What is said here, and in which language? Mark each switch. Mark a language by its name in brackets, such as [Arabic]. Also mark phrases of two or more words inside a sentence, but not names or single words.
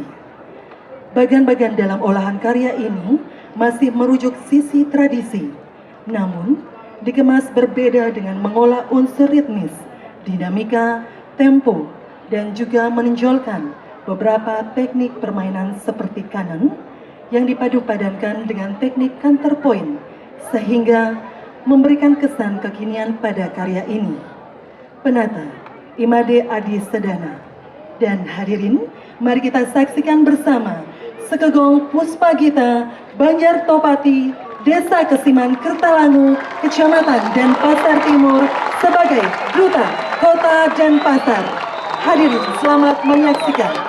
[Indonesian] Bagian-bagian dalam olahan karya ini masih merujuk sisi tradisi, namun dikemas berbeda dengan mengolah unsur ritmis, dinamika, tempo, dan juga menonjolkan beberapa teknik permainan seperti kanan yang dipadu-padankan dengan teknik counterpoint, sehingga memberikan kesan kekinian pada karya ini. Penata Imade Adi Sedana. Dan hadirin, mari kita saksikan bersama Sekegong Puspagita Banjar Topati, Desa Kesiman Kertalangu, Kecamatan Denpasar Timur sebagai Duta Kota Denpasar. Hadirin, selamat menyaksikan.